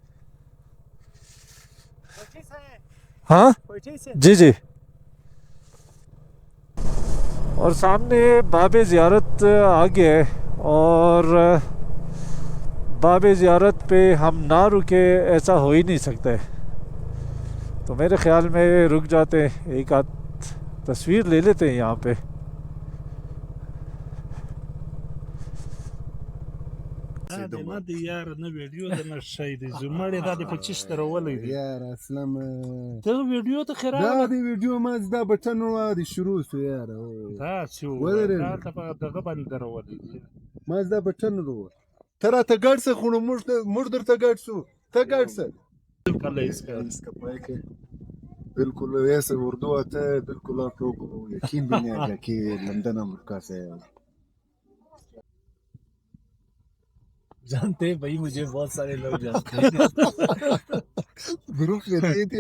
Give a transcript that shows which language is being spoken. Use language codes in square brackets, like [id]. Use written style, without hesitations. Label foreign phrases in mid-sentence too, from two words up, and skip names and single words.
[ur] ہاں جی جی، اور سامنے باب زیارت آ گیا ہے، اور باب زیارت پہ ہم نہ رکے ایسا ہو ہی نہیں سکتا ہے، تو میرے خیال میں رک جاتے ہیں، ایک آدھ تصویر لے لیتے ہیں یہاں پہ۔ [ps] اوسېدم نه دی یار نه ویډیو د نه شي دی زمړې دا د 25 تر ولې دی یار اصلا ته ویډیو ته دا خراب د ویډیو ما دا بټن د شروع شو یار دا چې ولرې. دا ته په دغه باندې درولې دی ما دا بټن ورو ته راته ګډ څه خو نو موږ درته ګډ شو ته ګډ څه کله اس [ur] کا پائے کہ بالکل ایسے اردو آتا ہے بالکل آپ لوگ کو یقین بھی نہیں آئے گا کہ لندن امریکہ سے ہے. جانتے ہیں بھائی مجھے بہت سارے لوگ جانتے ہیں گروپ میں رہی تھی